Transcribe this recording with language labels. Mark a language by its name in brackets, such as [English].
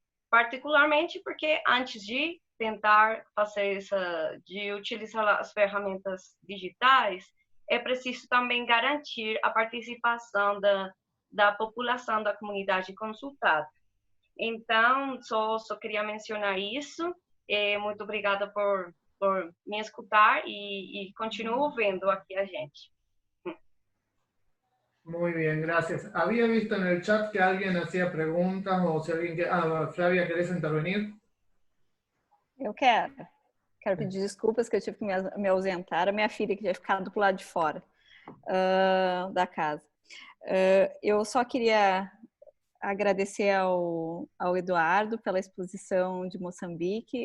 [Portuguese] Particularmente porque antes de tentar de utilizar as ferramentas digitais, é preciso também garantir a participação da população da comunidade consultada. Então, só queria mencionar isso. Muito obrigada por me escutar e continuo vendo aqui a gente. [Spanish] Muy bien, gracias. Había visto en el chat que alguien hacía preguntas o si alguien Flavia, ¿querés intervenir? [Portuguese] Eu quero pedir desculpas que eu tive que me ausentar. A minha filha que tinha ficado do lado de fora da casa. Eu só queria agradecer ao Eduardo pela exposição de Moçambique.